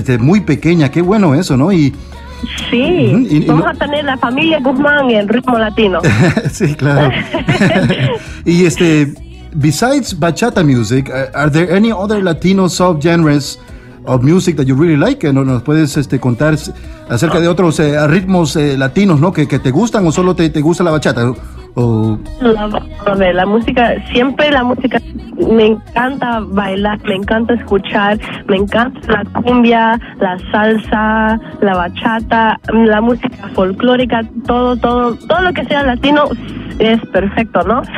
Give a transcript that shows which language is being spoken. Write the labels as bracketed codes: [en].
[es] Desde muy pequeña, qué bueno eso, ¿no? Y sí, vamos a tener la familia Guzmán en ritmo latino. Sí, claro. [en] Y besides bachata music, are there any other Latino subgenres of music that you really like? [es] ¿No nos puedes contar acerca de otros ritmos latinos, ¿no? Que te gustan, o solo te gusta la bachata. La música, siempre la música, me encanta bailar, me encanta escuchar, me encanta la cumbia, la salsa, la bachata, la música folclórica, todo lo que sea latino es perfecto, ¿no?